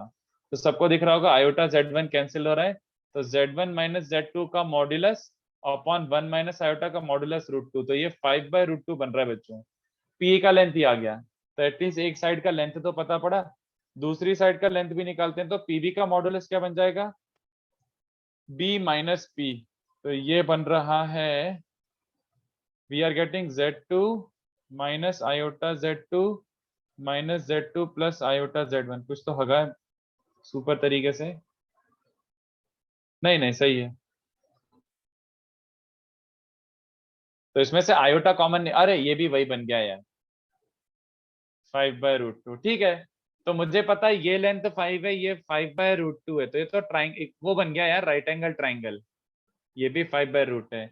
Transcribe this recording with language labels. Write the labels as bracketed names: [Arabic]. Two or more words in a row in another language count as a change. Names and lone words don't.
[Hindi] तो सबको दिख रहा होगा आयोटा Z1 कैंसिल हो रहा है, तो Z1 माइनस Z2 का मॉड्यूलस अपॉन 1 [English] minus iota [Hindi] का मॉड्यूलस √2, तो ये 5/√2 बन रहा है बच्चों। PA का लेंथ ही आ गया, तो एटलीस्ट एक साइड का लेंथ तो पता पड़ा, दूसरी साइड का लेंथ भी निकालते हैं। तो PB का मॉड्यूलस क्या बन जाएगा, B माइनस P, तो ये बन रहा है, [English] we are getting Z2 minus iota Z2 minus Z2 plus iota Z1, [Hindi] कुछ तो होगा सुपर तरीके से, नहीं सही है। तो इसमें से आयोटा कॉमन नहीं, अरे ये भी वही बन गया यार, 5/√2, ठीक है। तो मुझे पता है ये लेंथ 5 है, ये 5/√2 है, तो ये तो ट्राइंगल वो बन गया यार, [English] right angle triangle, [Hindi] ये भी 5/√2 है।